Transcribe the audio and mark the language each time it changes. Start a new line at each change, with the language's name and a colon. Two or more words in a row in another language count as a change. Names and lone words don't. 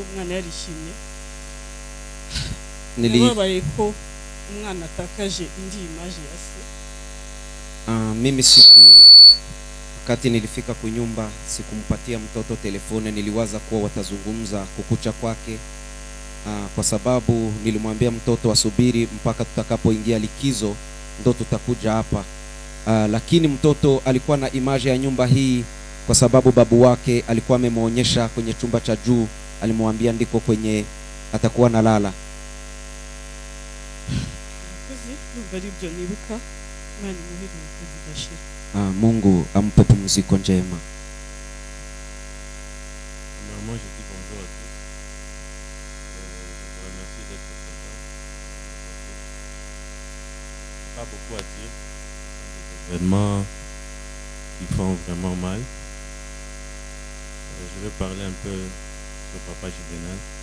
Kinyarwanda: Umwana yarishimye, nababaye ko umwana atakaje indi image ya se.
Swahili: Mimi wakati nilifika kunyumba sikumpatia mtoto telefone, niliwaza kuwa watazungumza kukucha kwake, kwa sababu nilimwambia mtoto asubiri mpaka tutakapoingia likizo ndo tutakuja hapa. Lakini mtoto alikuwa na image ya nyumba hii kwa sababu babu wake alikuwa amemuonyesha kwenye chumba cha juu, alimwambia ndiko kwenye atakuwa nalala. Mungu ampe pumziko njema.
French: Moi je dis bonjour à tous. Je vous remercie d'être présents. Pas beaucoup à dire. Des événements qui font vraiment mal. Je vais parler un peu sur Papa Juvenal.